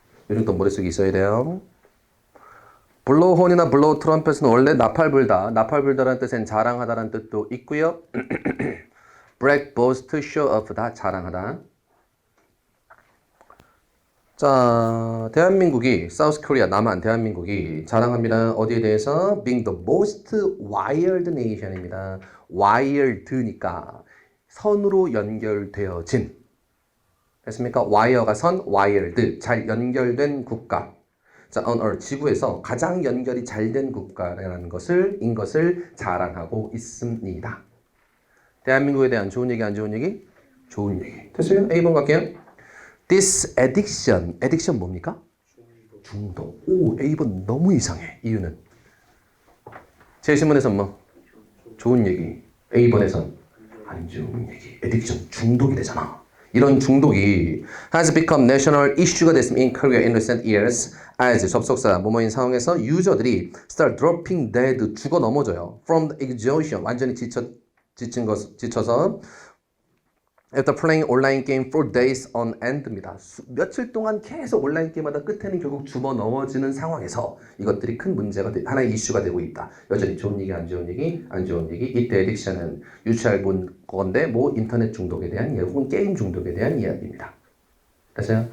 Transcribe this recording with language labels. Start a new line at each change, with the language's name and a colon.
Korean: 이 정도 머릿속에 있어야 돼요.
English: blow horn
Korean: 이나
English: blow trumpet
Korean: 은 원래 나팔 불다. 나팔 불다라는 뜻은 자랑하다라는 뜻도 있고요.
English: brag, boast, show off
Korean: 다 자랑하다. 자, 대한민국이 사우스 코리아 남한 대한민국이 자랑합니다. 어디에 대해서?
English: Being the most wired nation입니다.
Korean: wired니까 선으로 연결되어진. 됐습니까? wire가 선, wired 잘 연결된 국가. 자,
English: on earth
Korean: 지구에서 가장 연결이 잘 된 국가라는 것을 자랑하고 있습니다. 대한민국에 대한 좋은 얘기, 안 좋은 얘기? 좋은 얘기. 됐어요? A번 갈게요.
English: This addiction 뭡니까?
Korean: 중독. 오, A번 너무 이상해. 이유는? 제 신문에선 뭐? 좋은 얘기. A번에선 안 좋은 얘기. addiction, 중독이 되잖아. 이런 중독이
English: has become national issue
Korean: 가 됐습니다.
English: In Korea in recent years as
Korean: 접속사 뭐뭐인 상황에서 유저들이
English: start dropping dead
Korean: 죽어 넘어져요.
English: From the exhaustion
Korean: 완전히 지쳐서
English: After playing online game for days on end입니다.
Korean: 며칠 동안 계속 온라인 게임하다 끝에는 결국 죽어 넘어지는 상황에서 이것들이 큰 문제가 하나의 이슈가 되고 있다. 여전히 좋은 얘기, 안 좋은 얘기, 안 좋은 얘기. 이때 에딕션은 유추할 건데 뭐 인터넷 중독에 대한 이야기 혹은 게임 중독에 대한 이야기입니다. 됐어요?